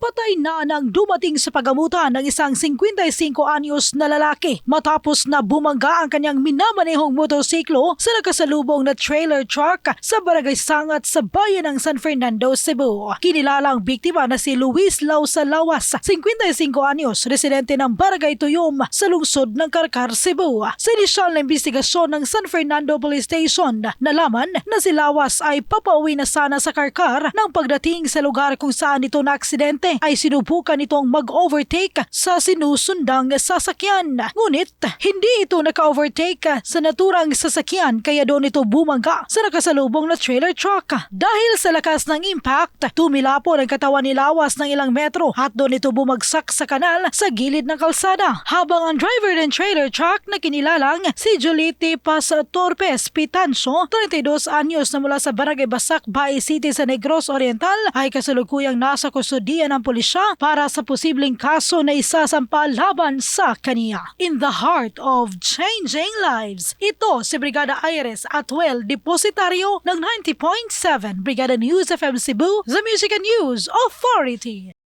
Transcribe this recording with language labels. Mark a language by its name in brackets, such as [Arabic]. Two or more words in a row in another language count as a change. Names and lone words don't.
[Filipino] patay na nang dumating sa pagamutan ng isang 55 anyos na lalaki matapos na bumangga ang kanyang minamanehong motorsiklo sa nakasalubong na [English] trailer truck [Filipino] sa Barangay Sangat sa bayan ng San Fernando, Cebu. Kinilalang biktima na si Luis Lausa Lawas, 55 anyos, residente ng Barangay Tuyom sa lungsod ng Carcar, Cebu. Sa inisyal na investigasyon ng San Fernando Police Station, nalaman na si Lawas ay papauwi na sana sa Carcar nang pagdating sa lugar kung saan ito na-aksidente ay sinubukan itong mag-overtake sa sinusundang sasakyan. Ngunit hindi ito naka-overtake sa naturang sasakyan kaya doon ito bumangga sa nakasalubong na [English] trailer truck. [Filipino] Dahil sa lakas ng impact, tumilapon ang katawan ni Lawas ng ilang metro at doon ito bumagsak sa kanal sa gilid ng kalsada. Habang ang driver ng [English] trailer truck [Filipino] na kinilalang si Jolite Paz Torpes Pitanso, 32 anyos na mula sa Barangay Basak, Bae City sa Negros Oriental, ay kasalukuyang nasa kustudiya ng pulisya para sa posibleng kaso na isasampa laban sa kaniya. [English] In the heart of changing lives, [Filipino] ito si Brigada Iris Atuel, depositaryo ng 90.7 Brigada News FM Cebu, [English] the Music and News Authority.